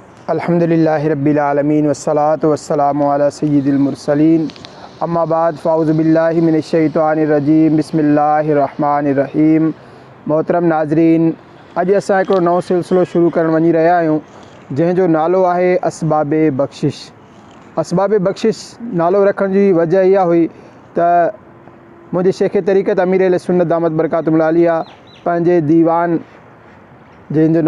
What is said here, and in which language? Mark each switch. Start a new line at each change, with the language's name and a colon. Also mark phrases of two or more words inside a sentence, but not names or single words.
Arabic: الحمد لله رب العالمين والصلاة والسلام على سيد المرسلين أما بعد فأعوذ بالله من الشيطان الرجيم بسم الله الرحمن الرحيم.
Sindhi: मोहतरम नाज़रीन, अॼु असां हिकिड़ो नओं सिलसिलो शुरू करणु वञी रहिया आहियूं जंहिंजो नालो आहे असबाबे बख़्शिश। असबाबे बख़्शिश नालो रखण जी वजह इहा हुई त मुंहिंजे शेख तरीक़त अमीर अहले सुन्नत
Arabic: دامت بركاتهم العالية
Sindhi: पंहिंजे दीवान जंहिंजो